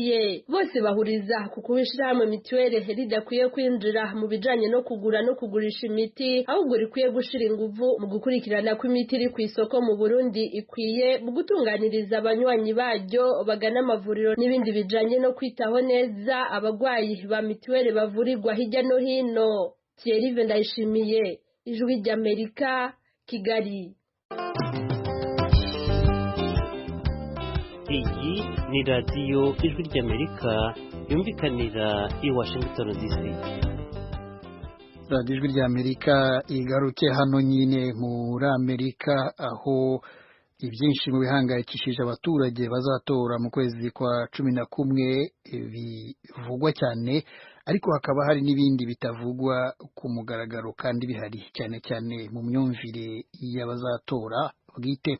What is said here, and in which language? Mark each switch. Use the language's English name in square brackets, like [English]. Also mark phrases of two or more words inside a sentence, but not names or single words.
[Rundi] Bose bahuriza ku kubishira hamwe mutuelle ridakwiye kwinjira mu bijanye no kugura no kugurisha imiti ahubwo rikwiye gushira inguvu mu gukurikirana ko imiti iri ku isoko mu Burundi ikwiye mu gutunganiriza abanywanyi baryo bagana amavuriro n'ibindi bijanye no kwitaho neza abagwayi ba mutuelle bavurirwa hirya no hino. [Kinyarwanda] Thierry Ndayishimiye, Ijwi ry'Amerika, Kigali. Iyi ni radiyo Ijwi ry'Amerika yumvikanira i Washington DC. radiyo Ijwi ry'Amerika igaruke hano nyine muri Amerika aho ibyinshi mu bihangayikishije abaturage bazatora mu kwezi kwa 11 bivugwa cyane, ariko hakaba hari n'ibindi bitavugwa ku mugaragaro kandi bihari cyane cyane mu myumvire y'abazatora bwite.